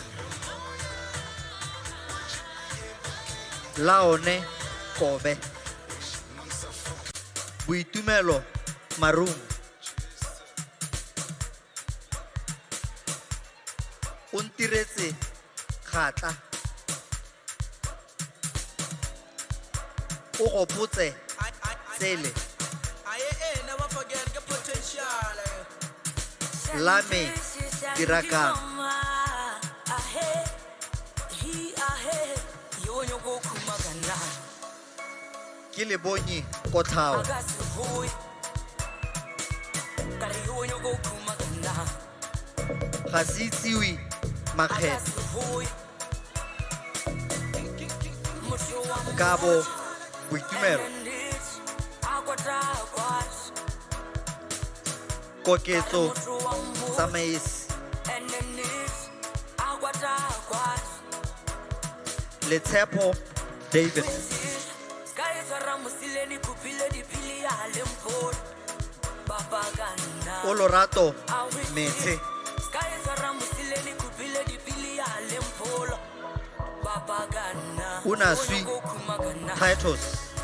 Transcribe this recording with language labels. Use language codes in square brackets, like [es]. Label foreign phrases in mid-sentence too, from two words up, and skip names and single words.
[tn] Laone Kobe Boitumelo Marum Untiretse Khatla O gopotse Tsele [en] Never forget the potential. [tn] Lame Tirakang Ke le bonye Kotlhao Ga se itsiwe makgetlo Kabo Boitumelo Koketso Tsamaisi Letshepo David Olorato Metse Unaswi Titus